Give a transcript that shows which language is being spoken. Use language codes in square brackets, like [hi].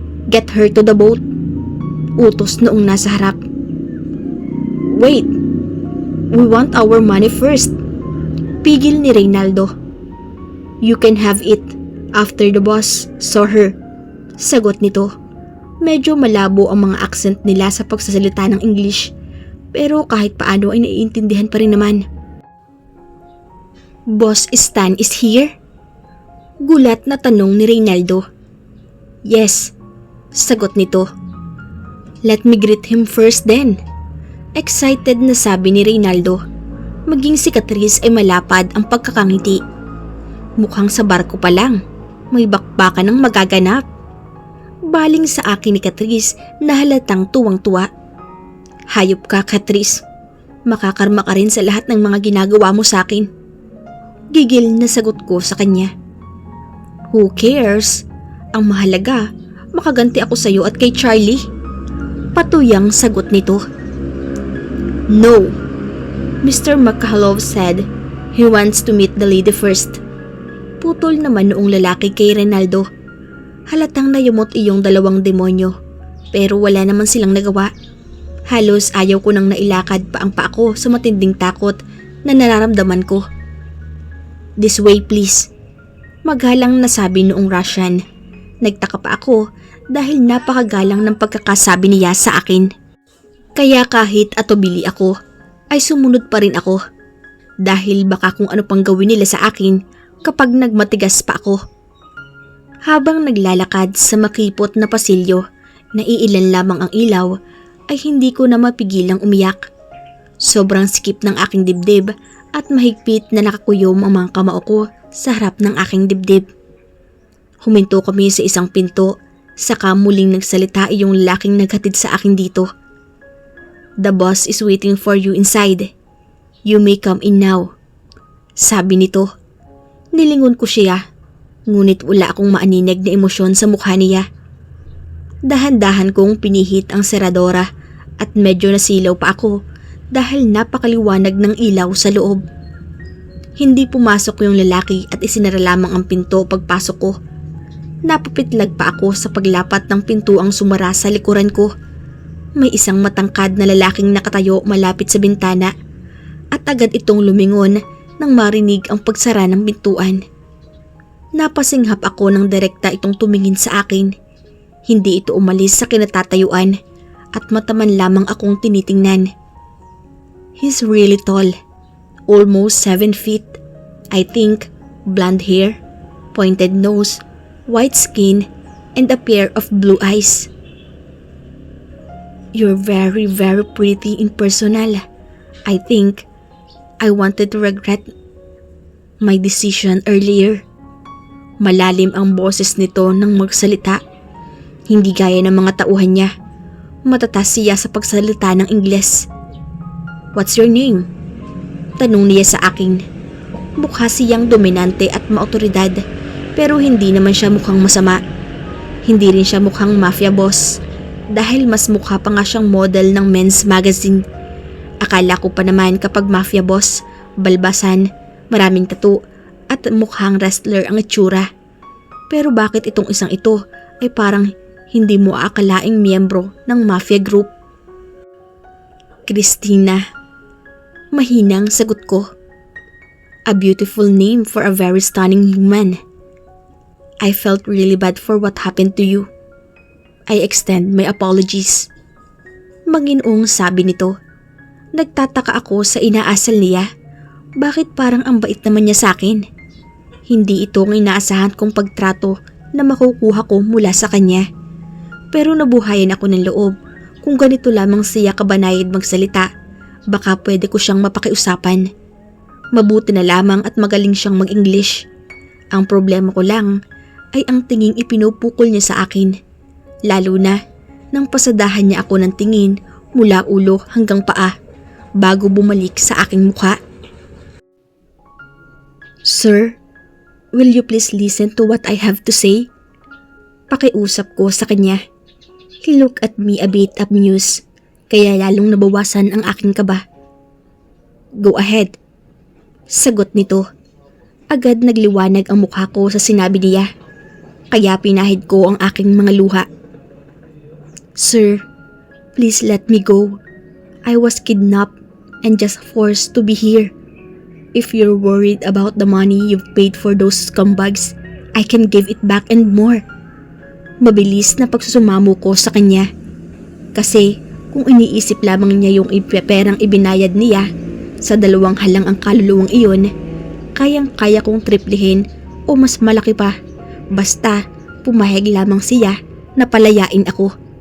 [en] Get her to the boat, [tl] utos noong nasa harap. [en] Wait, we want our money first, [tl] pigil ni Reynaldo. [en] You can have it after the boss saw her, [tl] sagot nito. Medyo malabo ang mga accent nila sa pagsasalita ng English pero kahit paano ay naiintindihan pa rin naman. [en] Boss Stan is here? [tl] Gulat na tanong ni Reynaldo. [en] Yes, [tl] sagot nito. [en] Let me greet him first then. [tl] Excited na sabi ni Reynaldo. Maging si Catrice ay malapad ang pagkakangiti. Mukhang sa barko pa lang, may bakbakan ng magaganap. Baling sa akin ni Catrice na halatang tuwang-tuwa. Hayop ka, Catrice. Makakarma ka rin sa lahat ng mga ginagawa mo sa akin. Gigil na sagot ko sa kanya. [en] Who cares? [tl] Ang mahalaga, makaganti ako sa iyo at kay Charlie. Patuyang sagot nito. [en] No. Mr. McCullough said he wants to meet the lady first. [tl] Putol naman noong lalaki kay Reynaldo. Halatang nayumot iyong dalawang demonyo pero wala naman silang nagawa. Halos ayaw ko nang nailakad pa ang paa ko sa matinding takot na nararamdaman ko. [en] "This way please," [tl] maghalang nasabi noong Russian. Nagtaka pa ako dahil napakagalang ng pagkakasabi niya sa akin. Kaya kahit atubili ako, ay sumunod pa rin ako. Dahil baka kung ano pang gawin nila sa akin kapag nagmatigas pa ako. Habang naglalakad sa makipot na pasilyo na iilan lamang ang ilaw, ay hindi ko na mapigilang umiyak. Sobrang sikip ng aking dibdib at mahigpit na nakakuyom ang mga kamao ko sa harap ng aking dibdib. Huminto kami sa isang pinto, saka muling nagsalita yung lalaking naghatid sa akin dito. [en] "The boss is waiting for you inside. You may come in now," [tl] sabi nito. Nilingon ko siya, ngunit wala akong maaninag na emosyon sa mukha niya. Dahan-dahan kong pinihit ang seradora at medyo nasilaw pa ako dahil napakaliwanag ng ilaw sa loob. Hindi pumasok yung lalaki at isinara lamang ang pinto pagpasok ko. Napapitlag pa ako sa paglapat ng pintuang sumara sa likuran ko. May isang matangkad na lalaking nakatayo malapit sa bintana at agad itong lumingon nang marinig ang pagsara ng pintuan. Napasinghap ako nang direkta itong tumingin sa akin. Hindi ito umalis sa kinatatayuan at mataman lamang akong tinitingnan. [en] He's really tall, almost 7 feet. I think blonde hair, pointed nose, white skin, and a pair of blue eyes. "You're very, very pretty in personal. I think I wanted to regret my decision earlier." [tl] Malalim ang boses nito nang magsalita. Hindi gaya ng mga tauhan niya. Matatas siya sa pagsalita ng Ingles. [en] "What's your name?" [tl] tanong niya sa akin. Mukha siyang dominante at maotoridad, pero hindi naman siya mukhang masama. Hindi rin siya mukhang mafia boss, dahil mas mukha pa nga siyang model ng men's magazine. Akala ko pa naman kapag mafia boss, balbasan, maraming tattoo, at mukhang wrestler ang itsura. Pero bakit itong isang ito ay parang hindi mo aakalaing miyembro ng mafia group? "Christina," mahinang sagot ko. [en] "A beautiful name for a very stunning woman. I felt really bad for what happened to you. I extend my apologies." [tl] Manginoong sabi nito. Nagtataka ako sa inaasal niya. Bakit parang ang bait naman niya sa akin? Hindi ito ang inaasahan kong pagtrato na makukuha ko mula sa kanya. Pero nabuhayan ako ng loob. Kung ganito lamang siya kabanayad magsalita, baka pwede ko siyang mapakiusapan. Mabuti na lamang at magaling siyang mag-English. Ang problema ko lang ay ang tinging ipinupukol niya sa akin. Lalo na nang pasadahan niya ako ng tingin mula ulo hanggang paa bago bumalik sa aking mukha. [en] "Sir, will you please listen to what I have to say?" [tl] Pakiusap ko sa kanya. [en] He looked at me a bit amused, [tl] kaya lalong nabawasan ang aking kaba. [en] "Go ahead," [tl] sagot nito. Agad nagliwanag ang mukha ko sa sinabi niya, kaya pinahid ko ang aking mga luha. [en] "Sir, please let me go. I was kidnapped and just forced to be here. If you're worried about the money you've paid for those scumbags, I can give it back and more." [tl] Mabilis na pagsusumamo ko sa kanya. Kasi kung iniisip lamang niya yung perang ibinayad niya, sa 2 halang ang kaluluwang iyon, kayang-kaya kong triplihin o mas malaki pa. Basta pumayag lamang siya na palayain ako.